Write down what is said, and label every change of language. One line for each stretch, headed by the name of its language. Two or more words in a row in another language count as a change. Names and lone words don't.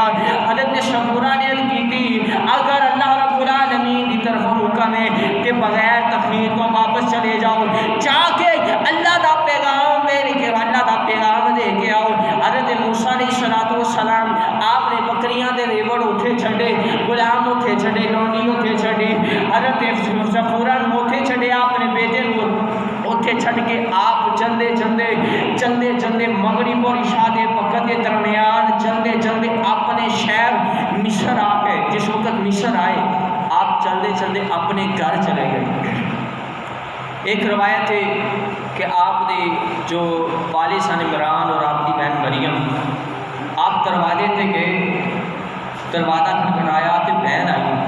Urdu: حضرت صفورہ نے کی تھی اگر اللہ رب العالمین کی طرف حکم ہے کہ بغیر تخمیر کو واپس چلے جاؤ,
Punjabi: جا کے اللہ دا پیغام دے کے آؤ. حضرت موسیٰ علیہ السلام آپ نے بکریاں دے ریوڑ اتھے چھڑے, غلام اتھے چھڑے, لونڈی اتھے چھڑی, حضرت صفورہ نو اتھے چھڑے, آپ نے بیٹے نو اتھے چھڑ کے آپ چلدے مغرب اور عشاء دے وقت کے درمیان چلدے اپنے شہر مصر آ گئے.
Urdu: جس وقت مصر آئے آپ چلتے چلتے اپنے گھر چلے گئے۔ ایک روایت ہے کہ آپ نے جو والد سن عمران اور آپ کی بہن مریم، آپ دروازے تے گئے، دروازہ کھٹکھٹایا تو بہن آئی۔